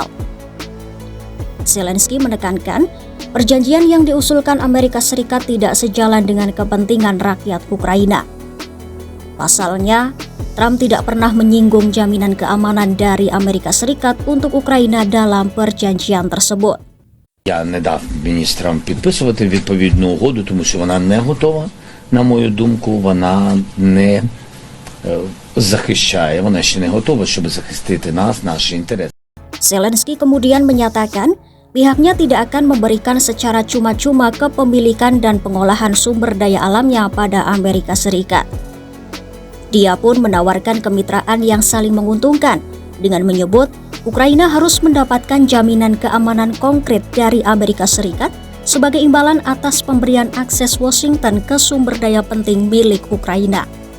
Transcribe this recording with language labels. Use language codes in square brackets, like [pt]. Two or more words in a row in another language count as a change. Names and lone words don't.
[id] Zelensky menekankan, perjanjian yang diusulkan Amerika Serikat tidak sejalan dengan kepentingan rakyat Ukraina. Pasalnya, Trump tidak pernah menyinggung jaminan keamanan dari Amerika Serikat untuk Ukraina dalam perjanjian tersebut. [uk] Я не дав міністрам підписувати відповідну угоду, тому що вона не готова. На мою думку, вона не захищає, вона ще не готова, щоб захистити нас, наші інтереси. [id] Zelensky kemudian menyatakan pihaknya tidak akan memberikan secara cuma-cuma kepemilikan dan pengolahan sumber daya alamnya pada Amerika Serikat. Dia pun menawarkan kemitraan yang saling menguntungkan dengan menyebut Ukraina harus mendapatkan jaminan keamanan konkret dari Amerika Serikat sebagai imbalan atas pemberian akses Washington ke sumber daya penting milik Ukraina.